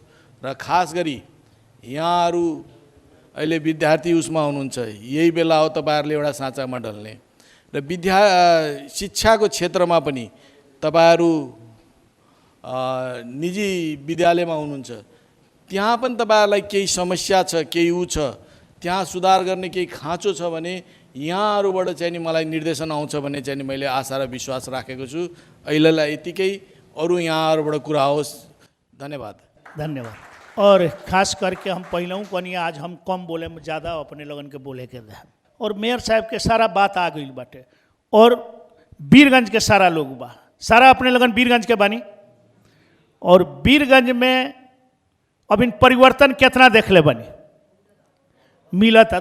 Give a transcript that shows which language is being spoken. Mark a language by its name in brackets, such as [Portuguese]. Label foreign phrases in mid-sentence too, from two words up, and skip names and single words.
[Nepali] र खास गरी यहाँहरू अहिले विद्यार्थी उसमा हुनुहुन्छ, यही बेला हो तपाईँहरूले एउटा साँचामा ढल्ने र शिक्षाको क्षेत्रमा पनि तपाईँहरू निजी विद्यालयमा हुनुहुन्छ, त्यहाँ पनि तपाईँहरूलाई केही समस्या छ, केही ऊ छ, त्यहाँ सुधार गर्ने केही खाँचो छ भने यहाँहरूबाट चाहिँ नि मलाई निर्देशन आउँछ भन्ने चाहिँ नि मैले आशा र विश्वास राखेको छु। अहिलेलाई यतिकै, अरू यहाँहरूबाट कुरा होस्। धन्यवाद। धन्यवाद। [Bhojpuri] और खास करके हम पहलू कनी आज हम कम बोले में ज़्यादा अपने लगन के बोले के दे और मेयर साहब के सारा बात आ गई बाटे और वीरगंज के सारा लोग बा, सारा अपने लगन वीरगंज के बानी और वीरगंज में अब इन परिवर्तन कितना देख ले बनी मिला था।